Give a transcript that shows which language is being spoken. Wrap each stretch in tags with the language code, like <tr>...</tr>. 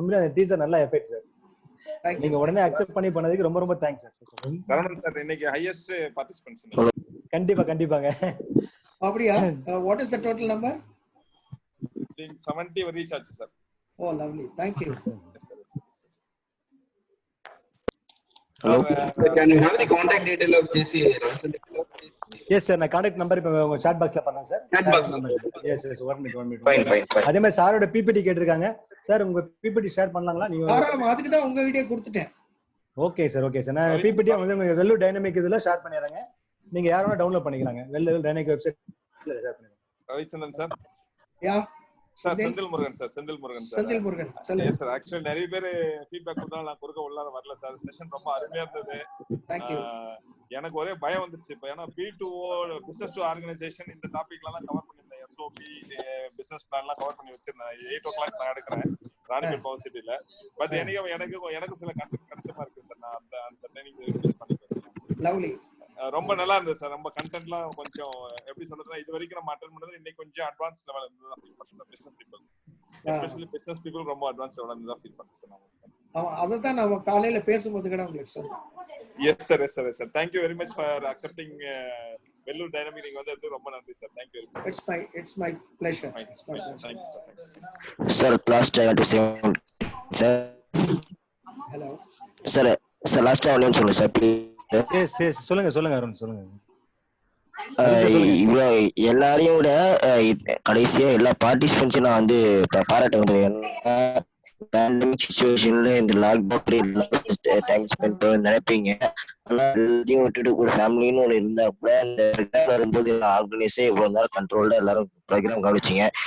<ta>உண்மையிலே அந்த டீசர் நல்லா எஃபெக்ட் சார். நீங்க உடனே அக்செப்ட் பண்ணி பண்ணதுக்கு ரொம்ப ரொம்ப தேங்க்ஸ் சார். சரவணன் சார் இன்னைக்கு ஹையஸ்ட் பார்ட்டிசிபென்ட்ஸ். கண்டிப்பா கண்டிப்பாங்க. அப்படியா? What is the total number? 70 reach ஆச்சு sir.</ta> <en>Oh lovely, thank you. Hello, can you have the contact detail of JC Ravichandran? Yes sir,</en> <ta>நான் கான்டாக்ட் நம்பர் இப்ப உங்க chat boxல பண்ணேன் sir.</ta> <en>Chat box number. Yes yes, 1 minute. Fine.</en> <ta>அதே மாதிரி சாரோட PPT கேட்டிருக்காங்க sir. உங்க PPT ஷேர் பண்ணலாங்களா? நீங்க தாராளமா, அதுக்கு தான் உங்க வீடியோ கொடுத்துட்டேன். Okay sir, okay sir. நான் PPT வந்து உங்க வெல்லூர் டைனமிக் இதுல ஷேர் பண்ணிறேங்க. நீங்க யாரும் டவுன்லோட் பண்ணிக்கலாங்க. வெல்லூர் டைனமிக் வெப்சைட்ல ஷேர் பண்ணுங்க. ரவிச்சந்திரன் சார்.</ta> <en>yeah</en> <ta>சார் செந்தில் முருகன் சார். செந்தில் முருகன் சொல்லுங்க.</ta> <en>Yes sir.</en> <ta>ஆக்சுவலி நிறைய பேர் ஃபீட்பேக் கொடுத்தாலும் நான் குறுக்க உள்ளார வரல சார். செஷன் ரொம்ப அருமையா இருந்தது. எனக்கு ஒரே பயம் வந்துருச்சு இப்போ. ஏன்னா P2O பிசினஸ் டு ஆர்கனைசேஷன் இந்த டாபிக்லாம் தான் கவர் பண்ணிருந்தேன். SOP பிசினஸ் பிளான்லாம் கவர் பண்ணி வச்சிருந்தேன். 8 o'clock நான் எடுக்கிறேன் ராணிபேட் பவர் சிட்டில. பட் எனக்கு சில கண்டென்ட் கிடைச்சமா இருக்கு சார். நான் அந்த ட்ரைனிங் யூஸ் பண்ணிக்கிறேன் சார்.</ta> <en>Lovely.</en> <ta>ரொம்ப நல்லா இருந்தது சார். ரொம்ப கண்டென்ட்லாம் கொஞ்சம் எப்படி சொல்றதுன்னா, இது வரைக்கும் நம்ம அட்டெண்ட் பண்ணது இன்னைக்கு கொஞ்சம் அட்வான்ஸ் லெவல் இருந்ததா ஃபீல் பண்ணேன் sir. Business people, especially business people ரொம்ப அட்வான்ஸ் லெவல் இருந்ததா ஃபீல் பண்ணேன் சார். அத தான் நம்ம காலையில பேசும்போது கூட உங்களுக்கு சொன்னேன்.</ta> <en>Yes sir, yes sir, yes sir. Thank you very much for accepting Vellore dynamic.</en> <ta>நீங்க வந்தது ரொம்ப நன்றி sir.</ta> <en>Thank you very much. It's my pleasure. Thank you sir. Sir, last I want to say sir. Hello. Sir, last I want to say please.</en> <ta>S சொல்லுங்க அருண் சொல்லுங்க. இவ்வளோ எல்லாரையும் விட கடைசியா எல்லா பார்ட்டிசிபென்ட்ஸும் நான் வந்து பாராட்ட வந்து பேண்டமிக் சிச்சுவேஷன்ல இந்த லாக்டவுன் டைம் ஸ்பெண்ட் பண்ண நினைப்பீங்க. ஆனா எல்லாத்தையும் விட்டுட்டு கூட ஃபேமிலின்னு ஒன்று இருந்தா கூட இந்த வரும்போது ஆர்கனைஸே இவ்வளவு நேரம் கண்ட்ரோல்டா எல்லாரும் ப்ரோக்ராம் கவனிச்சிங்க.</ta>